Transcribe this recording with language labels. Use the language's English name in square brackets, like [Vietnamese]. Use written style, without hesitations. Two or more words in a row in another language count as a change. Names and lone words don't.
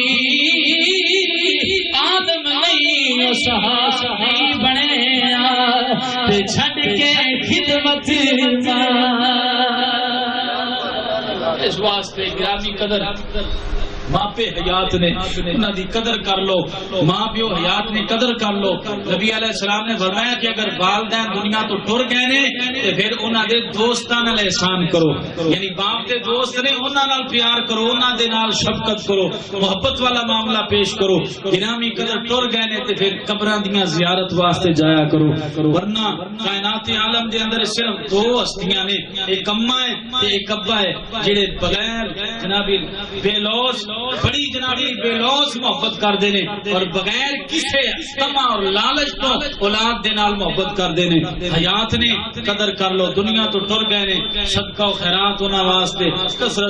[Punjabi] آدم نہیں صحابی بنے تے چھڈ کے خدمت ماں اس واسطے گرامی قدر ماں پہ حیات نے انہاں دی قدر کر لو ماں پیو حیات نے قدر کر لو نبی [Arabic] علیہ السلام [Punjabi] نے فرمایا کہ اگر والدین دنیا تو ٹر گئے نے تے پھر انہاں دے دوستاں نال احسان کرو یعنی باپ دے دوست نے انہاں نال پیار کرو انہاں دے نال شفقت کرو محبت والا معاملہ پیش کرو گرامی قدر ٹر گئے نے تے پھر قبراں دیاں زیارت واسطے جایا کرو ورنہ کائنات عالم دے اندر صرف دو ہستیاں نے ایک اماں ہے تے ایک ابا ہے جڑے بغیر جناب بے لوث بڑی جنابی بے لوس محبت کردے نے اور بغیر کسے طمع اور لالچ تو اولاد دے نال محبت کردے نے حیات نے قدر کر لو دنیا تو ٹر گئے نے صدقہ و خیرات انہاں واسطے کثرت